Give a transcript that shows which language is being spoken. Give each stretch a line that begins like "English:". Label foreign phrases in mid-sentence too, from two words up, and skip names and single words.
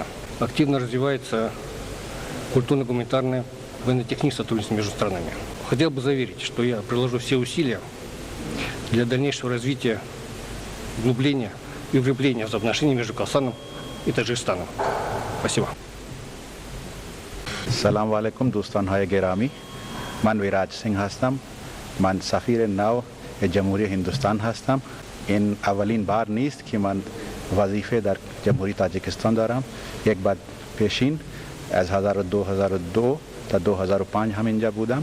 Russian: Активно развивается культурно-гуманитарное военно-техническое сотрудничество между странами. Хотел бы заверить, что я приложу все усилия для дальнейшего развития, углубления и укрепления взаимоотношений между Казахстаном и Таджикистаном. Спасибо.
Arabic: سلام عليكم,
Persian: دوستان گرامی. من ویراج سینگھ هستم. من سفیر نو جمهوری هندوستان هستم. این اولین بار نیست که من وظیفه در جمهوری تاجیکستان دارم. یک بار پیشین از 2002 تا 2005 همینجا بودم.